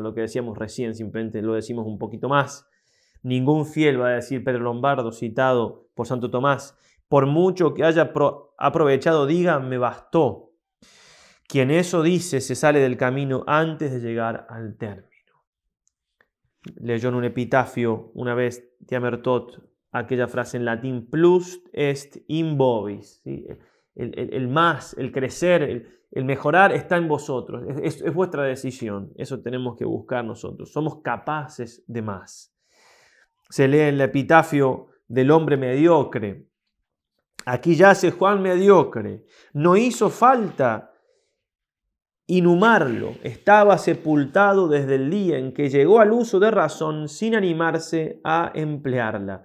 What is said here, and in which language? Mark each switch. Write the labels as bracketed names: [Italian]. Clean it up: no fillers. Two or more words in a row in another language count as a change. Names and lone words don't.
[Spanish] Lo que decíamos recién, simplemente lo decimos un poquito más. Ningún fiel, va a decir Pedro Lombardo, citado por Santo Tomás, por mucho que haya aprovechado, diga, me bastó. Quien eso dice se sale del camino antes de llegar al término. Leyó en un epitafio una vez Tiamertot aquella frase en latín: [Latin] plus est in vobis. [Spanish] ¿Sí? El más, el crecer, el mejorar está en vosotros, es vuestra decisión. Eso tenemos que buscar nosotros. Somos capaces de más. Se lee en el epitafio del hombre mediocre: aquí yace Juan mediocre, no hizo falta inhumarlo, estaba sepultado desde el día en que llegó al uso de razón sin animarse a emplearla.